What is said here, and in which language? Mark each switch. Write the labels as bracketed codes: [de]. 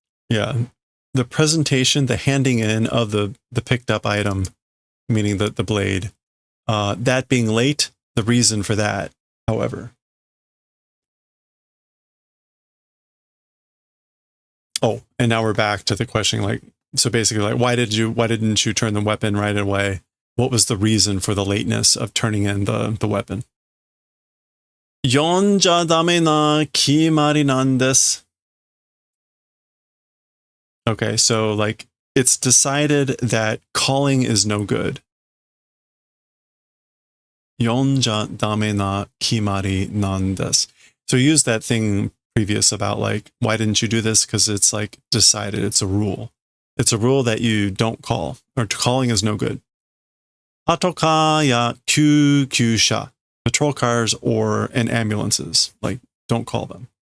[en] Yeah. The presentation, the handing in of the picked up item, meaning the blade, that being late, the reason for that, however. Oh, and now we're back to the question, like, so basically, like, why didn't you turn the weapon right away? What was the reason for the lateness of turning in the weapon? [ja] 読んじゃダメな決まりなんです. [en] Okay, so like it's decided that calling is no good. [ja] 読んじゃダメな決まりなんです. [en] So use that thing previous about like, why didn't you do this? Because it's like decided, it's a rule. It's a rule that you don't call, or calling is no good. [ja] Patoka ya kyūkyūsha, [en] patrol cars and ambulances, like don't call them.